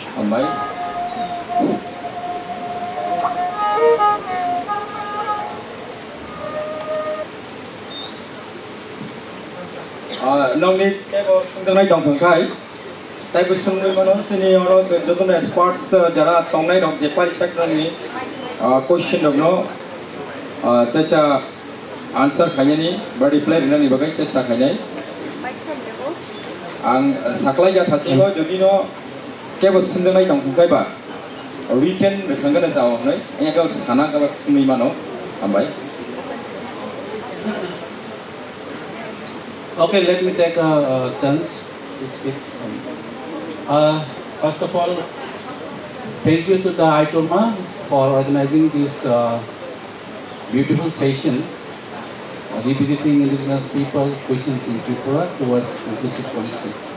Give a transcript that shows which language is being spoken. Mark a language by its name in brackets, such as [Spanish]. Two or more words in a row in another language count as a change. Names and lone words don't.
[Kok Borok] हामबाय नोंनि केबो सोंदोंनाय दं थंखाय ताइबो सोंनो मानो सिनि अरो जतन एक्सपर्ट्स जरा तंनाय दं जे पारिसाकनि क्वेश्चन दं नो तसा आंसर खायनि बा रिप्लाय होनानै बागै चेष्टा खायनाय आं साख्लाय जाथासिबो जुदि नो केबो सोंदोंनाय दं थंखायबा रिटेन रोखोंगोन जावनै एखौ साना गाबा सोंनि मानो हामबाय [English] Okay, let me take a chance to speak some. First of all, thank you to the ITOMA for organizing this beautiful session, revisiting indigenous people questions in Tripura towards inclusive policy.